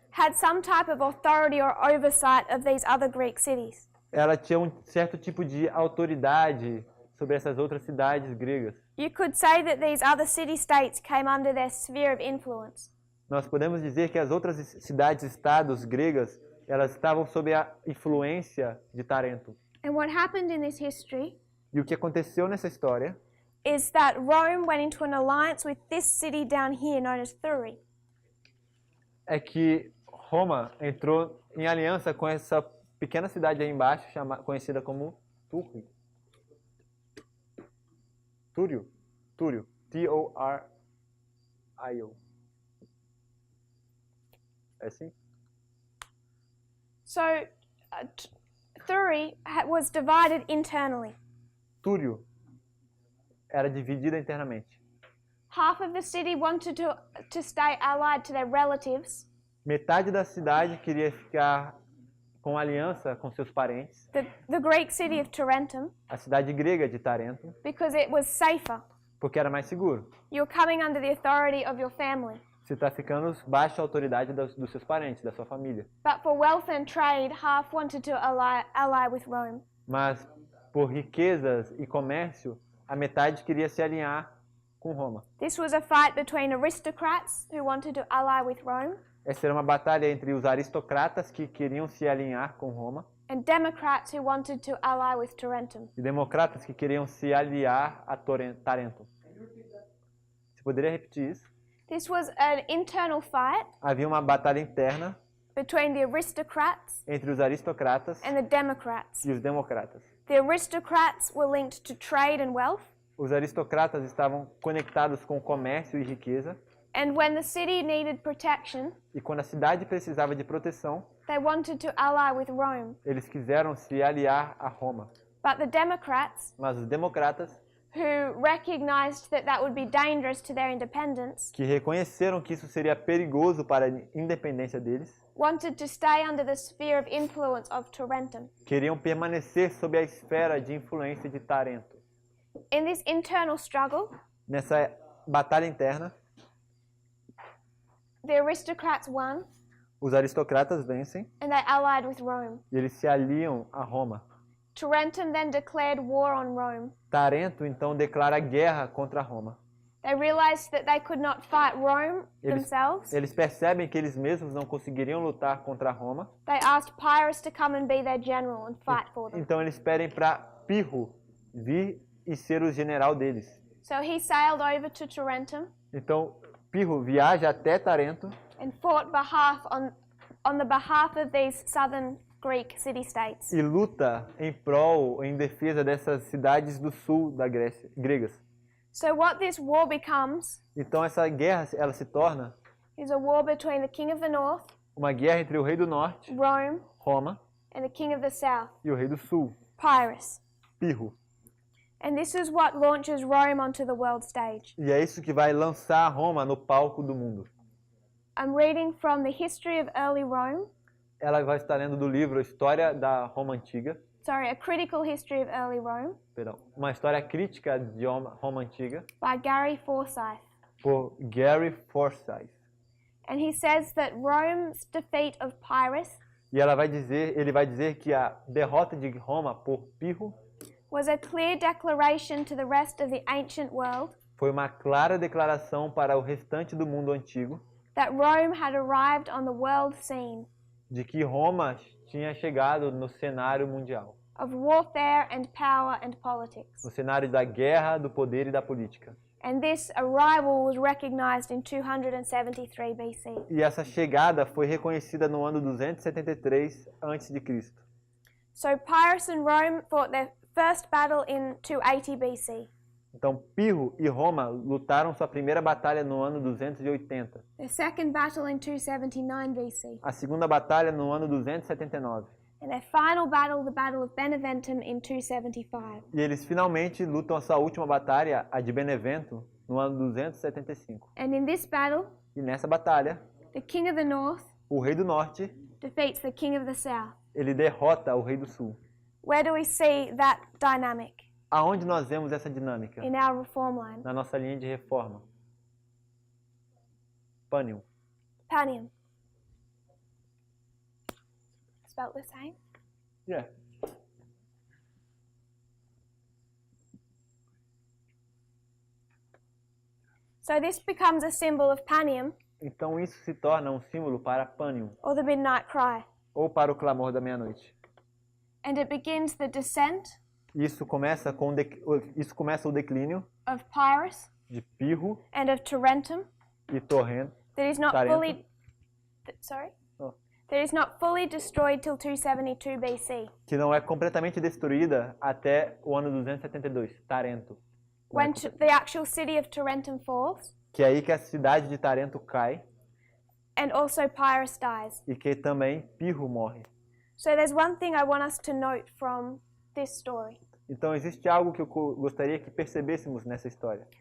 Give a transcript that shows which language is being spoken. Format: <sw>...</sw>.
<en>had some type of authority or oversight of these other Greek cities.</en> <pt>ela tinha um certo tipo de autoridade sobre essas outras cidades gregas.</pt> <en>You could say that these other city-states came under their sphere of influence.</en> <pt>Nós podemos dizer que as outras cidades-estados gregas, elas estavam sob a influência de Tarento.</pt> <en>And what happened in this history</en> <pt>E o que aconteceu nessa história</pt> <en>is that Rome went into an alliance with this city down here known as Thurii.</en> <pt>é que Roma entrou em aliança com essa pequena cidade aí embaixo, conhecida como Túrio. Túrio. T-O-R-I-O. É assim?</pt> <en>So Thurii was divided internally.</en> <pt>Túrio era dividida internamente.</pt> <en>Half of the city wanted to stay allied to their relatives,</en> <pt>Metade da cidade queria ficar com aliança com seus parentes,</pt> <en>the Greek city of Tarentum,</en> <pt>a cidade grega de Tarento,</pt> <en>because it was safer.</en> <pt>porque era mais seguro.</pt> <en>You're coming under the authority of your family.</en> <pt>Você está ficando baixo a autoridade dos seus parentes, da sua família.</pt> <en>But for wealth and trade, half wanted to ally with Rome.</en> <pt>Mas por riquezas e comércio, a metade queria se alinhar com Roma.</pt> <en>This was a fight between aristocrats who wanted to ally with Rome</en> <pt>Essa era uma batalha entre os aristocratas que queriam se alinhar com Roma</pt> <en>and democrats who wanted to ally with Tarentum.</en> <pt>e democratas que queriam se aliar a Tarento. Você poderia repetir isso?</pt> <en>This was an internal fight</en> <pt>Havia uma batalha interna</pt> <en>between the aristocrats</en> <pt>entre os aristocratas</pt> <en>and the democrats.</en> <pt>e os democratas.</pt> <en>The aristocrats were linked to trade and wealth,</en> <pt>Os aristocratas estavam conectados com comércio e riqueza,</pt> <en>and when the city needed protection,</en> <pt>e quando a cidade precisava de proteção,</pt> <en>they wanted to ally with Rome.</en> <pt>eles quiseram se aliar a Roma.</pt> <en>But the democrats,</en> <pt>Mas os democratas,</pt> <en>who recognized that that would be dangerous to their independence,</en> <pt>que reconheceram que isso seria perigoso para a independência deles,</pt> <en>wanted to stay under the sphere of influence of Tarentum.</en> <pt>queriam permanecer sob a esfera de influência de Tarento.</pt> <en>In this internal struggle,</en> <pt>Nessa batalha interna,</pt> <en>the aristocrats won</en> <pt>os aristocratas vencem</pt> <en>and they allied with Rome.</en> <pt>e eles se aliam a Roma.</pt> <en>Tarentum then declared war on Rome.</en> <pt>Tarento então declara guerra contra Roma.</pt> <en>They realized that they could not fight Rome themselves.</en> <pt>Eles percebem que eles mesmos não conseguiriam lutar contra Roma,</pt> <en>They asked Pyrrhus to come and be their general and fight for them.</en> <pt>então eles pedem para Pirro vir e ser o general deles.</pt> <en>So he sailed over to Tarentum</en> <pt>Então Pirro viaja até Tarento</pt> <en>and fought on the behalf of these southern Greek city-states.</en> <pt>e luta em prol, em defesa dessas cidades do sul da Grécia, gregas.</pt> <en>So what this war becomes</en> <pt>Então essa guerra ela se torna</pt> <en>is a war between the king of the north,</en> <pt>uma guerra entre o rei do norte,</pt> <en>Rome,</en> <pt>Roma,</pt> <en>and the king of the south,</en> <pt>e o rei do sul,</pt> <en>Pyrrhus.</en> <pt>Pirro.</pt> <en>And this is what launches Rome onto the world stage.</en> <pt>E é isso que vai lançar Roma no palco do mundo.</pt> <en>I'm reading from the history of early Rome,</en> <pt>Ela vai estar lendo do livro História da Roma Antiga,</pt> <en>a critical history of early Rome</en> <pt>perdão, uma história crítica de Roma Antiga,</pt> <en>by Gary Forsyth.</en> <pt>por Gary Forsyth.</pt> <en>And he says that Rome's defeat of Pyrrhus</en> <pt>E ele vai dizer que a derrota de Roma por Pirro</pt> <en>was a clear declaration to the rest of the ancient world</en> <pt>foi uma clara declaração para o restante do mundo antigo</pt> <en>that Rome had arrived on the world scene</en> <pt>de que Roma tinha chegado no cenário mundial,</pt> <en>of warfare and power and politics.</en> <pt>no cenário da guerra, do poder e da política.</pt> <en>And this arrival was recognized in 273 BC.</en> <pt>E essa chegada foi reconhecida no ano 273 a.C.</pt> <en>So Pyrrhus and Rome fought their first battle in 280 BC,</en> <pt>Então Pirro e Roma lutaram sua primeira batalha no ano 280,</pt> <en>their second battle in 279 BC,</en> <pt>a segunda batalha no ano 279.</pt> <en>and their final battle, the Battle of Beneventum, in 275.</en> <pt>E eles finalmente lutam a sua última batalha, a de Benevento, no ano 275.</pt> <en>And in this battle,</en> <pt>E nessa batalha,</pt> <en>the king of the north</en> <pt>o rei do norte,</pt> <en>defeats the king of the south.</en> <pt>ele derrota o rei do sul.</pt> <en>Where do we see that dynamic?</en> <pt>Aonde nós vemos essa dinâmica?</pt> <en>In our reform line.</en> <pt>Na nossa linha de reforma.</pt> <en>Panium.</en> <pt>Panium.</pt> <en>Spelt the same? Yeah. So this becomes a symbol of Panium,</en> <pt>Então isso se torna um símbolo para Panium,</pt> <en>or the midnight cry.</en> <pt>ou para o clamor da meia-noite.</pt> <en>And it begins the descent</en> <pt>Isso começa o declínio</pt> <en>of Pyrrhus</en> <pt>de Pirro</pt> <en>and of Tarentum</en> <pt>e Torrento,</pt> <en>that is not Tarentum. fully sorry? Oh. That is not fully destroyed till 272 BC.</en> <pt>que não é completamente destruída até o ano 272, Tarento.</pt> <en>When the actual city of Tarentum falls,</en> <pt>Que é aí que a cidade de Tarento cai</pt> <en>and also Pyrrhus dies.</en> <pt>e que também Pirro morre.</pt> <en>So there's one thing I want us to note from this story.</en> <pt>Então existe algo que eu gostaria que percebêssemos nessa história.</pt>